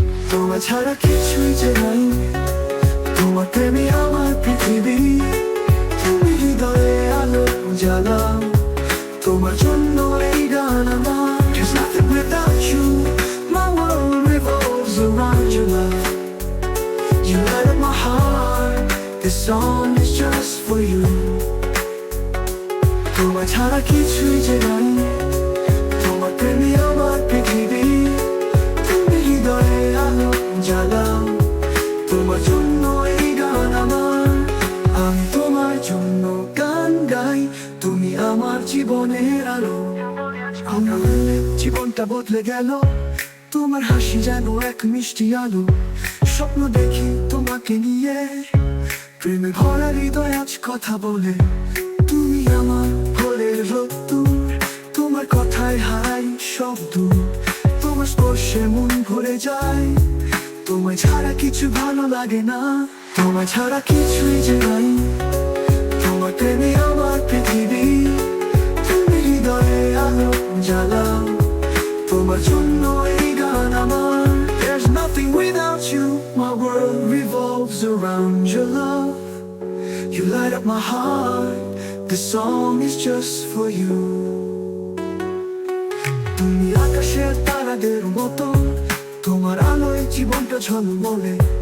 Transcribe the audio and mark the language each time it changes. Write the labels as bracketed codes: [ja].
[bn] তোমার ছাড়া কিছুই যে নাই, তোমার প্রেমে আমার পৃথিবী। তুমি হৃদয়ে আলো জ্বালাও, তোমার জন্য এই গান আমার। [en] There's nothing without you, my world revolves around your love. You light up my heart, this song is just for you. [bn] তোমার ছাড়া কিছুই যে নাই, তোমার প্রেমে আমার পৃথিবী। তুমি হৃদয়ে আলো জ্বালাও, তোমার জন্য এই গান আমার। আমি তোমার জন্য গান গাই, তুমি আমার জীবনের আলো। আমার জীবনটা বদলে গেল, তোমার হাসি যেন এক মিষ্টি আলো। স্বপ্ন দেখি তোমাকে নিয়ে, প্রেমে ভরা হৃদয় আজ কথা বলে। তুমি আমার ভোরের রোদ। তোমার কথায় হারাই সব দূর, তোমার স্পর্শে মন ভরে যায়। তোমায় ছাড়া কিছু ভালো লাগে না, তোমায় ছাড়া কিছুই যে নাই। তোমার প্রেমে আমার পৃথিবী, তুমি হৃদয়ে আলো জ্বালাও। তোমার জন্য এই গান আমার। [en] There's nothing without you, my world revolves around your love. You light up my heart, this song is just for you. [bn] তুমি আকাশের তারাদের মতো, তোমার আলোয় জীবনটা ঝলমলে।